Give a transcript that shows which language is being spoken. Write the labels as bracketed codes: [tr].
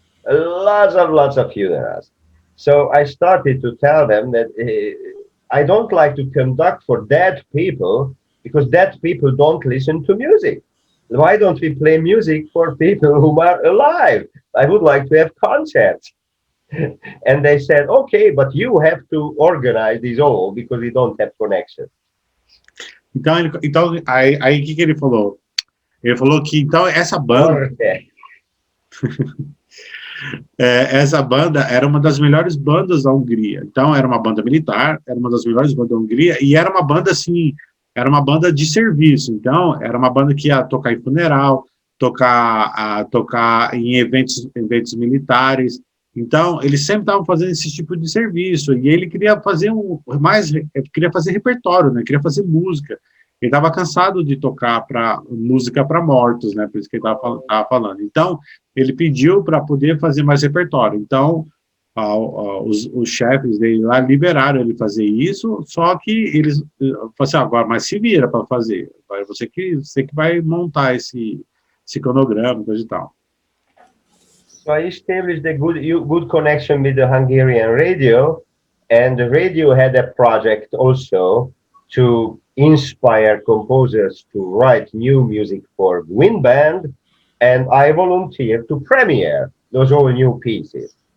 [en] Lots of funerals. So I started to tell them that I don't like to conduct for dead people because dead people don't listen to music. Why don't we play music for people who are alive? I would like to have concerts. And they said, okay, but you have to organize this all because we don't have connection. [pt] Então aí que ele falou? Ele falou que então essa banda... essa banda era uma das melhores bandas da Hungria. Então era uma banda militar, era uma das melhores bandas da Hungria, e era uma banda assim, era uma banda de serviço. Então era uma banda que ia tocar em funeral, tocar em eventos militares. Então eles sempre estavam fazendo esse tipo de serviço, e ele queria fazer queria fazer repertório, né? Queria fazer música. Ele estava cansado de tocar música para mortos, né? Por isso que ele estava falando. Então, ele pediu para poder fazer mais repertório. Então, os chefes dele lá liberaram ele fazer isso, só que eles falaram assim, agora, mas se vira para fazer. Você que vai montar esse cronograma, coisa e tal. [en] So I established a good connection with the Hungarian Radio, and the radio had a project also to inspire composers to write new music for wind band, and I volunteered to premiere those all new pieces.